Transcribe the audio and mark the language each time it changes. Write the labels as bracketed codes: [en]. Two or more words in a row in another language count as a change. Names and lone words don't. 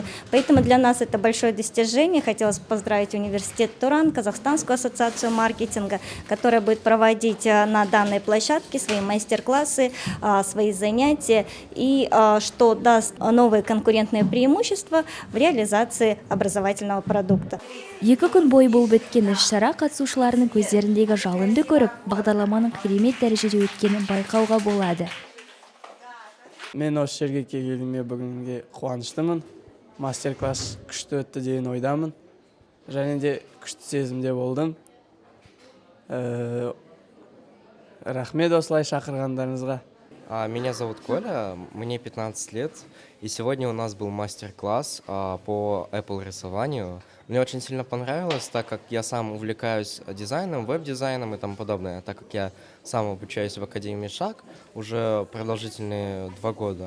[ru] Поэтому для нас это большое достижение. Хотелось бы поздравить университет Туран, Казахстанскую ассоциацию маркетинга, которая будет проводить на данной площадке свои мастер-классы, свои занятия, и что даст новые конкурентные преимущества в реализации образовательного продукта. [kk] 2 күн бойы болып өткен іс-шара қатысушыларының көздеріндегі жалынды көріп, бағдарламаның керемет дәрежеде өткенін байқауға болады. Мен осы жерге келгеніме бүгінге қуаныштымын. Мастер-класс күшті өтті деген ойдамын. Және де күшті сезімде болдым. Рахмет осылай шақырғандарыңызға. [ru] Меня зовут Коля, мне 15 лет, и сегодня у нас был мастер-класс по Apple рисованию. Мне очень сильно понравилось, так как я сам увлекаюсь дизайном, веб-дизайном и тому подобное, так как я сам обучаюсь в Академии ШАГ уже продолжительные 2 года.